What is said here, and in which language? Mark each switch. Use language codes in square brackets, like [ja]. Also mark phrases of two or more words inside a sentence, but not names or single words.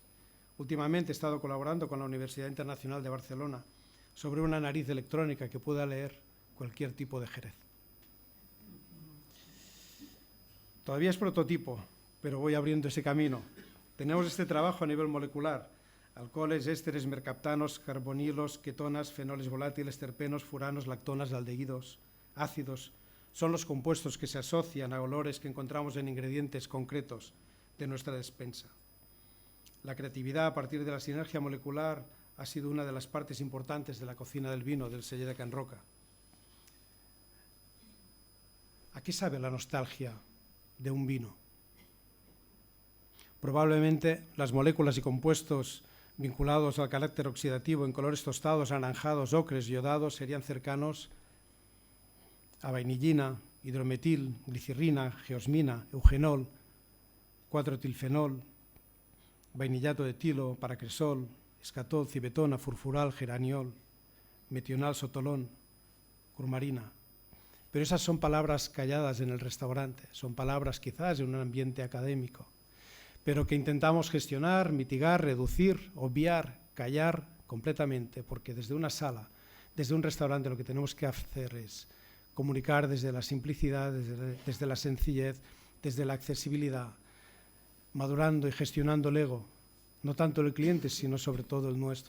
[es] Últimamente he estado colaborando con la Universidad Internacional de Barcelona sobre una nariz electrónica que pueda leer cualquier tipo de Jerez. Todavía es prototipo, pero voy abriendo ese camino. Tenemos este trabajo a nivel molecular: alcoholes, ésteres, mercaptanos, carbonilos, ketonas, fenoles volátiles, terpenos, furanos, lactonas, aldehídos, ácidos. Son los compuestos que se asocian a olores que encontramos en ingredientes concretos de nuestra despensa. La creatividad a partir de la sinergia molecular ha sido una de las partes importantes de la cocina del vino del Selle Can Roca. qué sabe la nostalgia de un vino? Probablemente las moléculas y compuestos vinculados al carácter oxidativo en colores tostados, anaranjados, ocres, iodados serían cercanos a vainillina, hidrometil, glicirrina, geosmina, eugenol, 4-etilfenol, vainillato de etilo, paracresol, escatol, cibetona, furfural, geraniol, metional, sotolón, curmarina. Pero esas son palabras calladas en el restaurante, son palabras quizás en un ambiente académico, pero que intentamos gestionar, mitigar, reducir, obviar, callar completamente, porque desde una sala, desde un restaurante, lo que tenemos que hacer es comunicar desde la simplicidad, desde la sencillez, desde la accesibilidad, madurando y gestionando el ego, no tanto el cliente, sino sobre todo el nuestro.